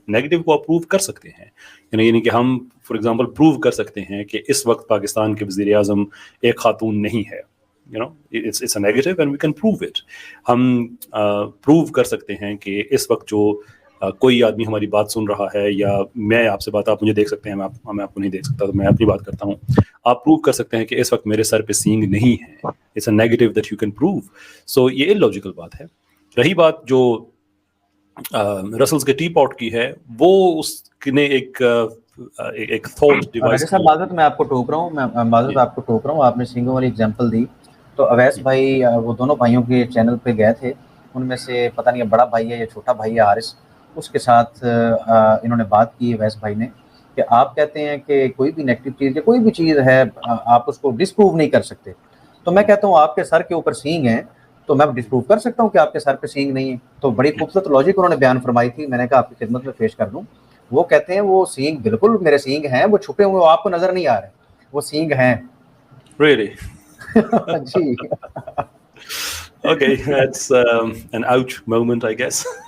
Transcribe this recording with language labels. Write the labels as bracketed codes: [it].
[ur] Negative کو آپ prove کر سکتے ہیں, یعنی کہ ہم فار ایگزامپل پروو کر سکتے ہیں کہ اس وقت پاکستان کے وزیر اعظم ایک خاتون نہیں ہے. [en] it's a negative and we can prove it. [ur] ہم پروو کر سکتے ہیں کہ اس وقت جو کوئی آدمی ہماری بات سن رہا ہے, یا میں آپ سے بات, آپ مجھے دیکھ سکتے ہیں, میں آپ کو نہیں دیکھ سکتا تو میں اپنی بات کرتا ہوں, آپ پروو کر سکتے ہیں کہ اس وقت میرے سر پہ سینگ نہیں ہے. [en] It's a negative that you can prove. [ur] سو یہ اللاجیکل بات ہے. رہی بات جو رسلز کے ٹی پاٹ کی ہے, وہ اس نے ایک تھاٹ ڈیوائس. صاحب معذرت میں آپ کو ٹوک رہا ہوں, میں معذرت آپ کو ٹوک رہا ہوں. آپ نے سینگوں والی اگزامپل دی تو اویس بھائی وہ دونوں بھائیوں کے چینل پہ گئے تھے, ان میں سے پتہ نہیں بڑا بھائی ہے یا چھوٹا بھائی ہے حارث, اس کے ساتھ انہوں نے بات کی اویس بھائی نے کہ آپ کہتے ہیں کہ کوئی بھی نیگیٹو چیز یا کوئی بھی چیز ہے آپ اس کو ڈسپروو نہیں کر سکتے. تو میں کہتا ہوں آپ کے سر کے اوپر سینگ ہیں تو میں ڈسپروو کر سکتا ہوں کہ آپ کے سر پہ سینگ نہیں ہے. تو بڑی خوبصورت لاجک انہوں نے بیان فرمائی تھی, میں نے کہا آپ کی خدمت میں پیش کر دوں. وہ کہتے ہیں وہ سینگ بالکل میرے سینگ ہیں, وہ چھپے ہوئے آپ کو نظر نہیں آ رہے, وہ سینگ ہیں. [en] Really? [ur] جی [en] Okay, that's an ouch moment, I guess.